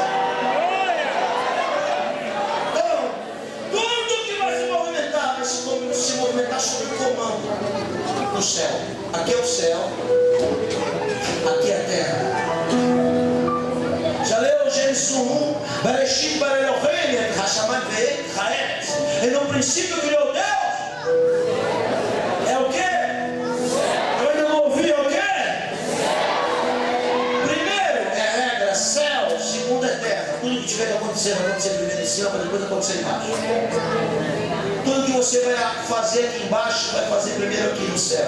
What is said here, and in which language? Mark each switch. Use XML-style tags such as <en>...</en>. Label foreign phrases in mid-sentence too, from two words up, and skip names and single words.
<pt>Então, tudo que vai se movimentar vai se movimentar sob comando no céu. Aqui é o céu, aqui é a terra. Já leu Gênesis 1?</pt> <he>בראשית ברא אלהים את השמים ואת הארץ.</he> <pt>E no princípio criou Deus. É o quê? Eu ainda não ouvi, é o quê? Primeiro é regra, céu. Segundo é terra. Tudo que tiver que acontecer vai acontecer primeiro em cima, para depois acontecer embaixo. Tudo que você vai fazer aqui embaixo, vai fazer primeiro aqui no céu.</pt>